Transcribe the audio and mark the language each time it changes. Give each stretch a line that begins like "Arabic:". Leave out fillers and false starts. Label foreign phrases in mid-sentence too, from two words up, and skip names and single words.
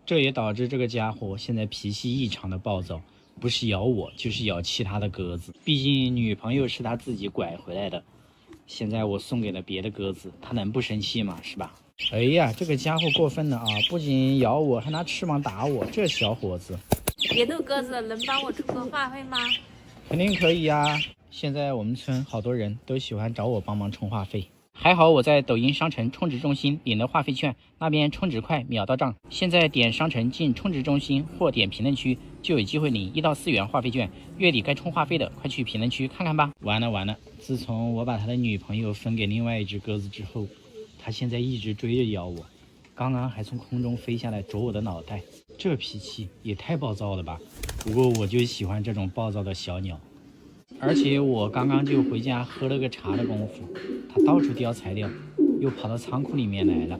Chinese: 這也導致這個家伙現在脾氣異常的暴躁，不是咬我就是咬其他的鴿子。畢竟女朋友是他自己拐回來的，現在我送給了別的鴿子，他能不生氣嗎？是吧？哎呀，這個家伙過分了啊！不僅咬我，還拿翅膀打我，這小伙子。別逗鴿子，能幫我充個話費嗎？肯定可以呀！現在我們村好多人都喜歡找我幫忙充話費。還好我在抖音商城充值中心領了話費券，那邊充值快，秒到賬。現在點商城進充值中心或點評論區，就有機會領1到4元話費券。月底該充話費的，快去評論區看看吧。完了！自從我把他的女朋友分給另外一只鴿子之後，他現在一直追着咬我，剛剛還從空中飛下來啄我的腦袋，這脾氣也太暴躁了吧！不過我就喜歡這種暴躁的小鳥。而且我剛剛就回家喝了個茶的功夫，他到處叼材料，又跑到倉庫裡面來了。